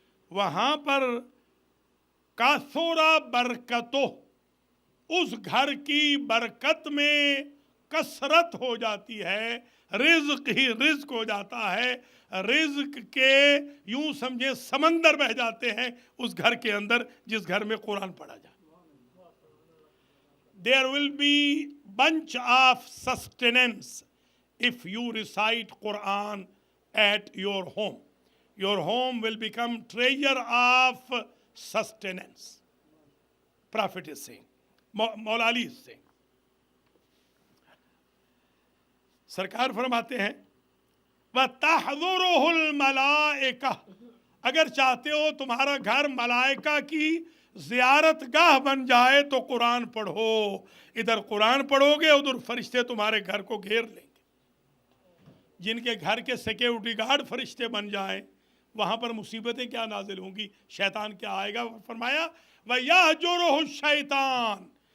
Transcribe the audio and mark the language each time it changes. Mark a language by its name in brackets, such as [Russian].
[Urdu] وہاں پر کثر برکتو، اس گھر کی برکت میں کثرت ہو جاتی ہے، رزق ہی رزق ہو جاتا ہے، رزق کے یوں سمجھے سمندر بہ جاتے ہیں اس گھر کے اندر جس گھر میں قرآن پڑھا جائے۔ [English] There will be bunch of sustenance if you recite Quran at your home. Your home will become treasure of sustenance. Prophet is saying, Maula Ali is saying. [Urdu] سرکار فرماتے ہیں [Arabic] وَتَحْضُرُهُ الْمَلَائِكَةُ، [Urdu] اگر چاہتے ہو تمہارا گھر ملائکہ کی زیارت گاہ بن جائے تو قرآن پڑھو۔ ادھر قرآن پڑھو گے، ادھر فرشتے تمہارے گھر کو گھیر لیں گے۔ جن کے گھر کے سیکیورٹی گارڈ فرشتے بن جائیں، وہاں پر مصیبتیں کیا نازل ہوں گی، شیطان کیا آئے گا۔ فرمایا [Arabic] وَيَحْجُرُهُ الشَّيْطَانُ،